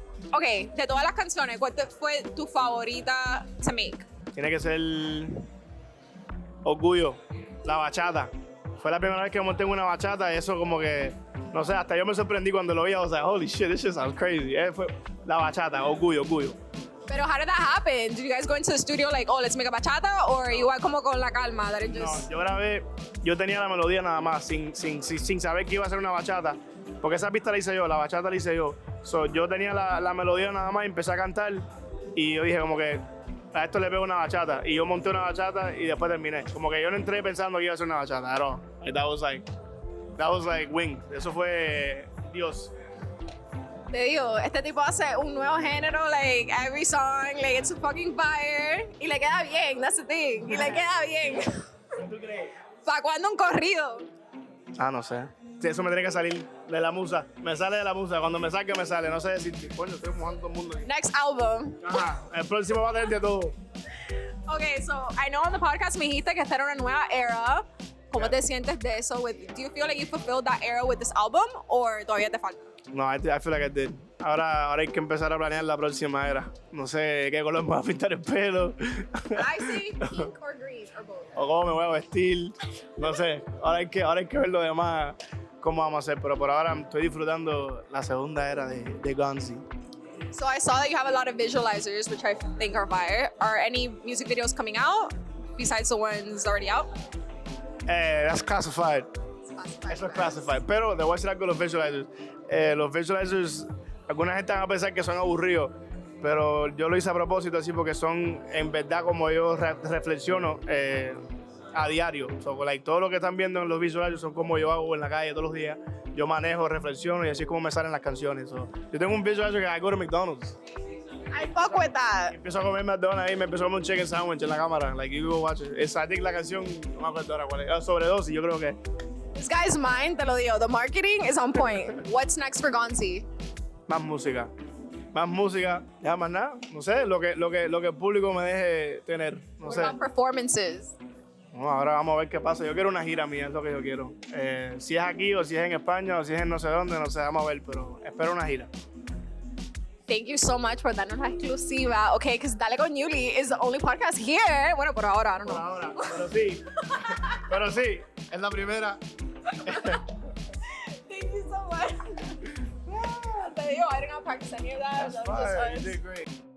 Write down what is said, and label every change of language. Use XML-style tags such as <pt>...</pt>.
<es>Okay, de todas las canciones, ¿cuál fue tu favorita</es> <en>to make?</en> <es>Tiene que ser Orgullo, la bachata. Fue la primera vez que monté en una bachata y eso como que, no sé, hasta yo me sorprendí cuando lo vi.</es> <en>I was like, holy shit, this shit sounds crazy.</en> <es>Fue la bachata, Orgullo. Pero</es> <en>how did that happen? Did you guys go into the studio like, oh, let's make a bachata? Or</en> <es>igual como con la calma?</es> <en>That it just...</en> <es>No, yo tenía la melodía nada más, sin saber que iba a ser una bachata. Porque esa pista la hice yo, la bachata la hice yo. So, yo tenía la melodía nada más y empecé a cantar. Y yo dije como que a esto le pego una bachata. Y yo monté una bachata y después terminé. Como que yo no entré pensando que iba a ser una bachata.</es> <en>At all. That was like wing.</en> <es>Eso fue Dios. Te digo, este tipo hace un nuevo género,</es> <en>like, every song, like, it's a fucking fire.</en> <es>Y le queda bien,</es> <en>that's the thing.</en> <es>Y le queda bien. ¿Tú crees? ¿Para cuándo un corrido? No sé. Sí, eso me tiene que salir de la musa. Me sale de la musa. Cuando me salga, me sale. No sé decir, coño, estoy mojando todo el mundo.</es> <en>Next album. Ajá.</en> <es>El próximo va a tener de todo.</es> <en>Okay, so I know on the podcast</en> <es>me dijiste que esta era una nueva era. ¿Cómo te sientes de eso?</es> <en>Do you feel like you fulfilled that era with this album? Or</en> <es>todavía te falta?</es> <en>No, I feel like I did.</en> <es>Ahora hay que empezar a planear la próxima era. No sé qué color me voy a pintar el pelo.</es> <en>I say pink or green or both.</en> <es>O cómo me voy a vestir. No sé. Ahora hay que ver lo demás, cómo vamos a hacer. Pero por ahora estoy disfrutando la segunda era de Gonzy.</es> <en>So I saw that you have a lot of visualizers, which I think are fire. Are any music videos coming out besides the ones already out? That's classified.</en> <es>Eso es</es> <en>classified.</en> <es>Pero te voy a decir algo de los visualizers. Los visualizers, alguna gente va a pensar que son aburridos, pero yo lo hice a propósito así porque son en verdad como yo reflexiono a diario.</es> <en>So, like,</en> <es>todo lo que están viendo en los visualizers son como yo hago en la calle todos los días. Yo manejo, reflexiono y así es como me salen las canciones. So, yo tengo un visualizer que</es> <en>I go to McDonald's. I fuck with that.</en> <es>Empiezo a comer McDonald's y me empezó a comer un chicken sandwich en la cámara.</es> <en>Like, you go watch it. I think</en> <es>la canción, no me acuerdo ahora cuál es. Sobredosis, yo creo que.</es> <en>This guy's mind,</en> <es>te lo digo.</es> <en>The marketing is on point. What's next for Gonzy?</en> <es>Más música, ya más nada. No sé, lo que el público me deje tener. No</es> <en>What</en> <es>sé.</es> <en>about performances?</en> <es>No, ahora vamos a ver qué pasa. Yo quiero una gira mía, es lo que yo quiero. Si es aquí o si es en España o si es en no sé dónde, no sé, vamos a ver, pero espero una gira.</es> <en>Thank you so much</en> <es>por darnos la exclusiva.</es> <en>Okay, because Dale con Yuli is the only podcast here.</en> <es>Bueno, por ahora,</es> <en>I don't know.</en> <es>Por ahora, pero sí, es la primera.</es> <en>Thank you so much.</en> <es>Te digo,</es> <en>I didn't have practice any of that. That's fine. You did great.</en>